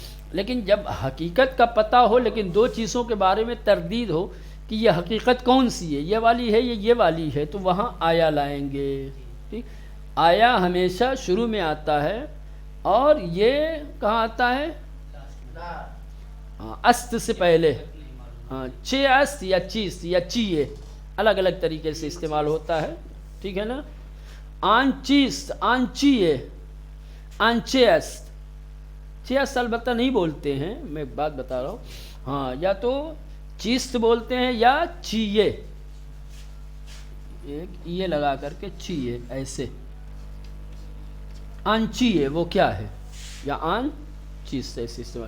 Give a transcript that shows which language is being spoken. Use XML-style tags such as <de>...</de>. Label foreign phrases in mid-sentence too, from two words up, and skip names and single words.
<ur>لیکن جب حقیقت کا پتہ ہو لیکن دو چیزوں کے بارے میں تردید ہو کہ یہ حقیقت کون سی ہے، یہ والی ہے یہ والی ہے، تو وہاں آیا لائیں گے، ٹھیک؟ آیا ہمیشہ شروع میں آتا ہے، اور یہ کہاں آتا ہے؟ است سے پہلے،</ur> <fa>چے است</fa> <ur>یا چیز یا چیئے، الگ الگ طریقے سے استعمال ہوتا ہے، ٹھیک ہے نا؟</ur> <fa>آن چیز، آن چیئے، آن چے است، چے است</fa> <ur>البتہ نہیں بولتے ہیں، میں ایک بات بتا رہا ہوں، ہاں، یا تو چیست بولتے ہیں یا چیئے، ایک یہ لگا کر کے چیئے، ایسے</ur> <fa>آن چیئے</fa> <ur>وہ کیا ہے، یا</ur> <fa>آن چیز</fa> <ur>سے ایسے استعمال۔</ur>